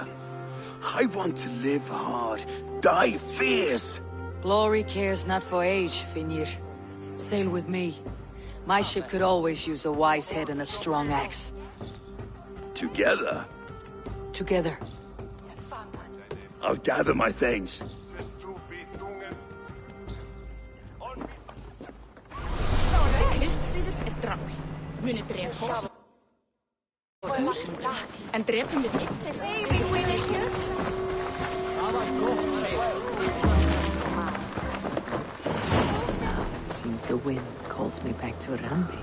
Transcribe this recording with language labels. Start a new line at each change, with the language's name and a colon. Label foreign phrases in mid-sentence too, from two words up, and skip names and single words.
English: I want to live hard, die fierce. Glory cares not for age, Finir. Sail with me. My ship could always use a wise head and a strong axe. Together? Together. I'll gather my things.
Icelandic: En drepum við ekki.
English: It seems the wind calls me back to Randi.